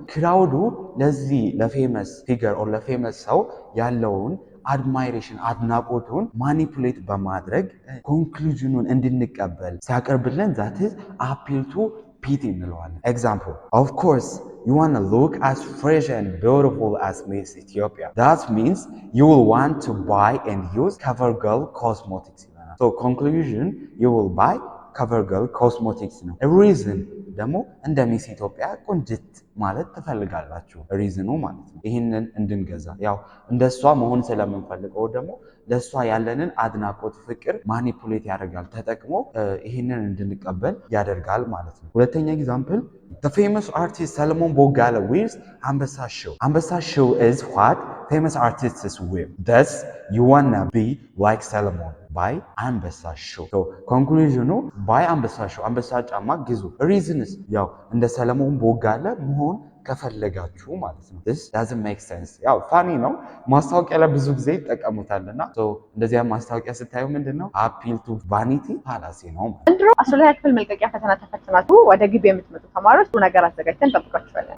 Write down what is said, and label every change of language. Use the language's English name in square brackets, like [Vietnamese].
[Amharic] ክራውዱ ለዚህ ለፌመስ ፊገር ኦር ለፌመስ ሰው ያለውን አድማይሬሽን አድናቆቱን ማኒፑሌት በማድረግ ኮንክሉዥኑን እንድንቀበል ሲያቀርብልን ዛት ኢዝ አፒል ቱ ፒቲ እንለዋለን። ኤግዛምፕል ኦፍ ኮርስ [English] you want to look as fresh and beautiful as Miss Ethiopia. That means you will want to buy and use CoverGirl cosmetics. [Amharic] So conclusion, [English] you will buy CoverGirl cosmetics [Amharic] ነው። reason ደግሞ እንደ ሚስ ኢትዮጵያ ቆንጅት ማለት ትፈልጋላችሁ። ሪዝኑ ማለት ነው ይሄንን እንድንገዛ ያው እንደሷ መሆን ስለምንፈልገው ደግሞ ለሷ ያለንን አድናቆት ፍቅር ማኒፑሌት ያደርጋል ተጠቅሞ ይሄንን እንድንቀበል ያደርጋል ማለት ነው። ሁለተኛ ኤግዛምፕል [English] the famous artist Solomon Bogala wears Ambassa shoe. Ambassa shoe is what famous artists wear. Thus you wanna be like Solomon. Buy Ambassa shoe. So conclusion buy Ambassa shoe. [Amharic] Ambassa ጫማ ግዙ። reasons ያው እንደ ሰለሞን ቦጋለ መሆን ከፈለጋችሁ ማለት ነው። [English] this doesn't make sense። [Amharic] ያው ፋኒ ነው ማስታወቂያ ላይ ብዙ ጊዜ ይጠቀሙታልና እንደዚህ ማስታወቂያ ስታዩ ምንድነው appeal to vanity fallacy ነው። እንድሮ 12ኛ ክፍል መልቀቂያ ፈተና ተፈትናችሁ ወደ ግቢ የምትመጡ ተማሪዎች ብዙ ነገር አዘጋጅተን እንጠብቃችኋለን።